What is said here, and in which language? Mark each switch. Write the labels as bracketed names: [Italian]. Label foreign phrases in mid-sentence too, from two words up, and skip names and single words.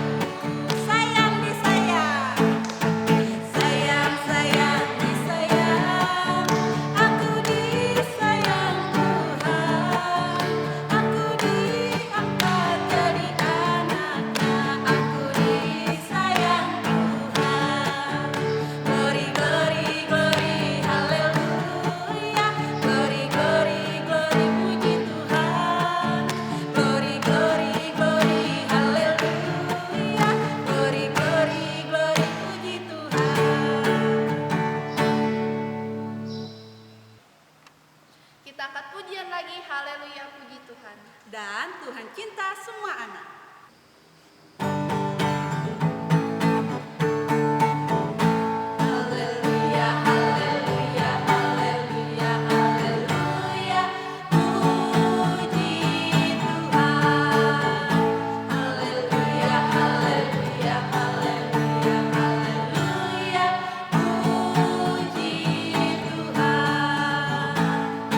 [Indonesian] Sayang disayang, sayang sayang disayang, aku disayang Tuhan. Aku diangkat jadi anaknya, aku disayang Tuhan. [English] Glory, glory, glory, haleluya. Glory, glory, glory, [Indonesian] puji Tuhan. [English] Glory, glory, glory, haleluya. Glory, glory, glory, [Indonesian] puji Tuhan. Kita angkat pujian lagi, haleluya puji Tuhan. Dan Tuhan cinta semua anak. Haleluya, haleluya, haleluya, haleluya, puji Tuhan. Haleluya, haleluya, haleluya, haleluya, puji Tuhan.